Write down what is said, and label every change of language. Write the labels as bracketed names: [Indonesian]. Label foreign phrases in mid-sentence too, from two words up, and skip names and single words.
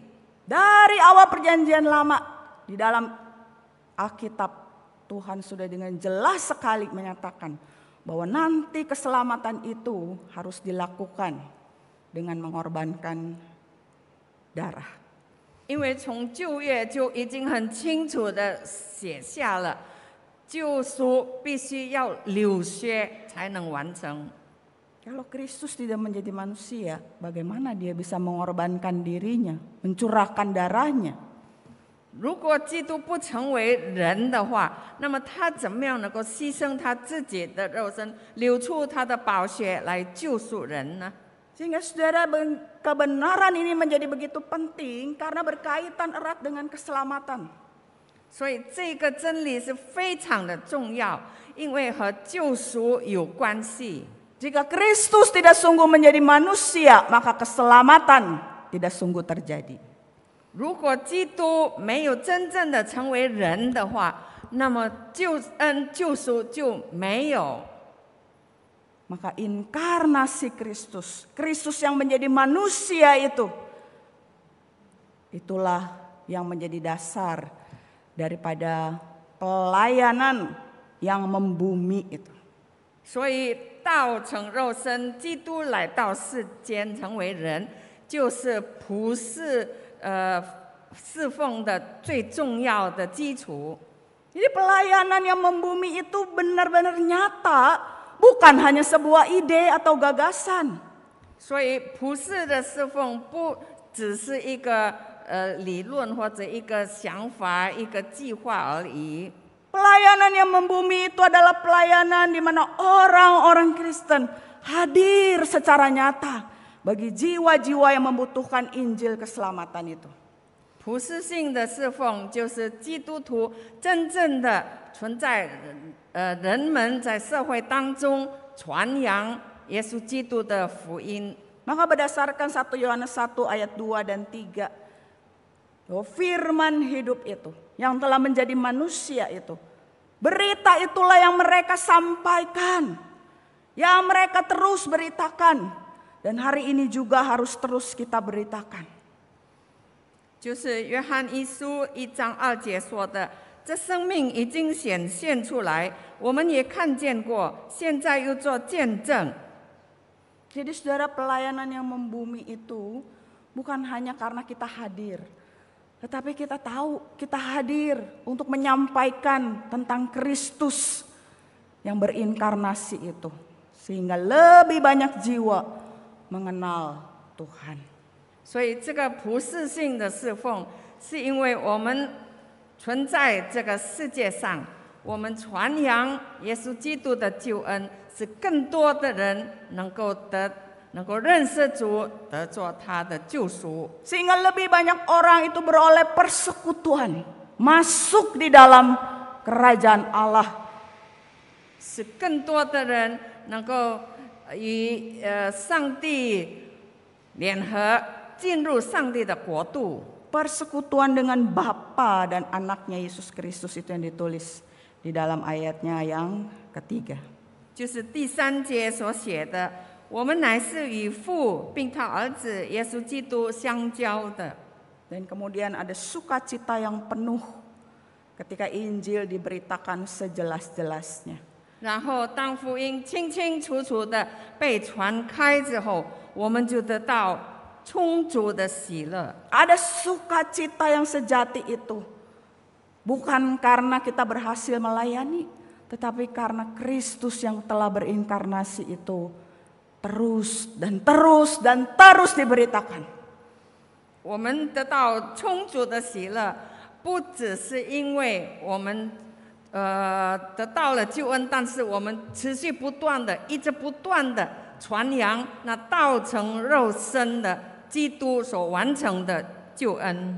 [Indonesian] Dari awal perjanjian lama di dalam Alkitab, Tuhan sudah dengan jelas sekali menyatakan bahwa nanti keselamatan itu harus dilakukan dengan mengorbankan darah. [Chinese] 因为从旧约就已经很清楚的写下了，救赎必须要流血才能完成。 [Indonesian] Kalau Kristus tidak menjadi manusia, bagaimana dia bisa mengorbankan dirinya, mencurahkan darahnya? [Chinese] 如果基督不成为人的话，那么他怎么样能够牺牲他自己的肉身，流出他的宝血来救赎人呢？ [Indonesian] Sehingga saudara, kebenaran ini menjadi begitu penting karena berkaitan erat dengan keselamatan. [Chinese] 所以这个真理是非常的重要，因为和救赎有关系。 [Indonesian] Jika Kristus tidak sungguh menjadi manusia, maka keselamatan tidak sungguh terjadi. [Chinese] 如果基督没有真正的成为人的话，那么救赎就没有。 [Indonesian] Maka inkarnasi Kristus, Kristus yang menjadi manusia itu, itulah yang menjadi dasar daripada pelayanan yang membumi itu. [Chinese] 所以道成肉身，基督来到世间成为人，就是普世侍奉的最重要的基础。 [Indonesian] Jadi pelayanan yang membumi itu benar-benar nyata, bukan hanya sebuah ide atau gagasan. [Chinese] 所以普世的侍奉不只是一个理论或者一个想法、一个计划而已。 [Indonesian] Pelayanan yang membumi itu adalah pelayanan di mana orang-orang Kristen hadir secara nyata bagi jiwa-jiwa yang membutuhkan Injil keselamatan itu. [Chinese] 普世性的侍奉就是基督徒真正的存在，人们在社会当中传扬耶稣基督的福音。 [Indonesian] Maka berdasarkan 1 Yohanes 1 ayat 2 dan 3, bahwa firman hidup itu yang telah menjadi manusia itu, berita itulah yang mereka sampaikan, yang mereka terus beritakan, dan hari ini juga harus terus kita beritakan. [Chinese] 就是约翰一书1章2节说的，这生命已经显现出来，我们也看见过，现在又做见证。 [Indonesian] Jadi saudara, pelayanan yang membumi itu bukan hanya karena kita hadir, tetapi kita tahu kita hadir untuk menyampaikan tentang Kristus yang berinkarnasi itu, sehingga lebih banyak jiwa mengenal Tuhan. [Chinese] 所以这个普世性的侍奉，是因为我们存在这个世界上，我们传扬耶稣基督的救恩，使更多的人能够认识主，得做他的救赎。 [Indonesian] Sehingga lebih banyak orang itu beroleh persekutuan, masuk di dalam kerajaan Allah. [Chinese] 使更多的人能够与上帝联合，进入上帝的国度。 [Indonesian] Persekutuan dengan Bapa dan anaknya Yesus Kristus itu yang ditulis di dalam ayatnya yang ketiga. [Chinese] 就是第3节所写的，我们乃是与父并他儿子耶稣基督相交的。 [Indonesian] Dan kemudian ada sukacita yang penuh ketika Injil diberitakan sejelas-jelasnya. [Chinese] 然后当福音清清楚楚的被传开之后，我们就得到充足的喜乐。 [Indonesian] Ada sukacita yang sejati itu. Bukan karena kita berhasil melayani, tetapi karena Kristus yang telah berinkarnasi itu terus dan terus dan terus diberitakan. [Chinese] 我们得到充足的喜乐，不只是因为我们得到了救恩，但是我们持续不断的、一直不断的传扬那道成肉身的基督所完成的救恩。